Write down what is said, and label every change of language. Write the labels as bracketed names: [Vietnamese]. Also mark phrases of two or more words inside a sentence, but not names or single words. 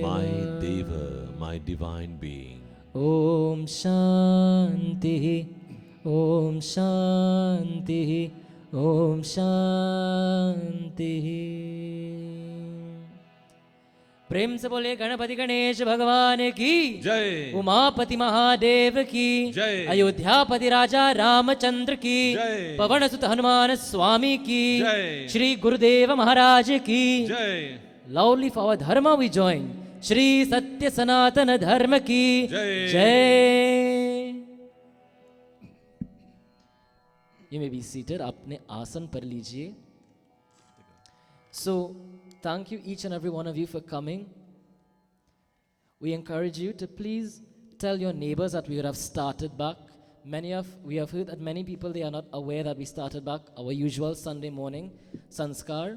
[English] My Deva, my divine being. [Sanskrit] ओम् शान्ति। ओम् शान्ति. ओम् शान्ति. [Hindi] प्रेम से बोले गणपति गणेश भगवान की जय। उमापति महादेव की जय। अयोध्यापति राजा रामचंद्र की जय। पवन सुत हनुमान स्वामी की जय। श्री गुरुदेव महाराज की Jai. [English] Loudly for our dharma we join. [Hindi] श्री सत्य सनातन धर्म की जय। जय. [English] You may be seated. [Hindi] अपने आसन पर लीजिए. [English] So, thank you each and every one of you for coming. We encourage you to please tell your neighbors that we would have started back. We have heard that many people, they are not aware that we started back our usual Sunday morning Sanskar.